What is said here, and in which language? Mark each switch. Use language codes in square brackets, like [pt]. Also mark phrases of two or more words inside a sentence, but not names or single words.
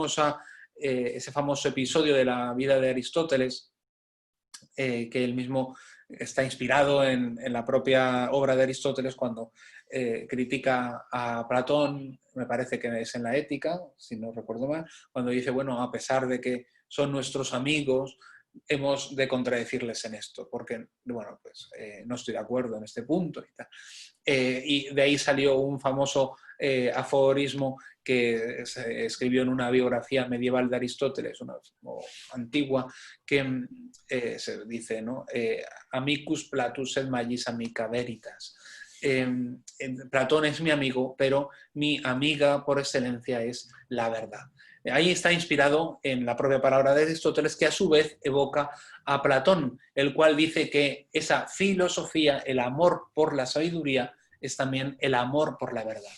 [es] famoso episodio de la vida de Aristóteles, que él mismo está inspirado en la propia obra de Aristóteles cuando critica a Platón, me parece que es en la Ética, si no recuerdo mal, cuando dice, bueno, a pesar de que son nuestros amigos, hemos de contradecirles en esto, porque, bueno, pues no estoy de acuerdo en este punto y tal. Y de ahí salió un famoso aforismo que se escribió en una biografía medieval de Aristóteles, una antigua, que se dice, ¿no? [la] Amicus Platus et magis amica veritas. [es] Platón es mi amigo, pero mi amiga por excelencia es la verdad. Ahí está inspirado en la propia palabra de Aristóteles, que a su vez evoca a Platón, el cual dice que esa filosofía, el amor por la sabiduría, es también el amor por la verdad.